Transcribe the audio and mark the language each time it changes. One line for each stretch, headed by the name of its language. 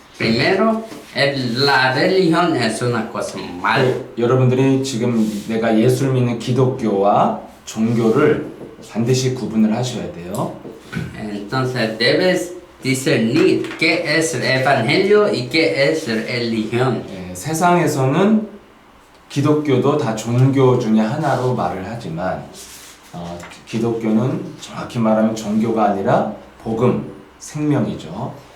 Spanish: Primero, la religión es una cosa mala.
Korean: 여러분들이 지금 내가 예수를 믿는 기독교와 종교를 반드시 구분을 하셔야 돼요.
Spanish: Entonces debes discernir qué es el evangelio y qué es religión.
Korean: 세상에서는 기독교도 다 종교 중에 하나로 말을 하지만 기독교는 정확히 말하면 종교가 아니라 복음, 생명이죠.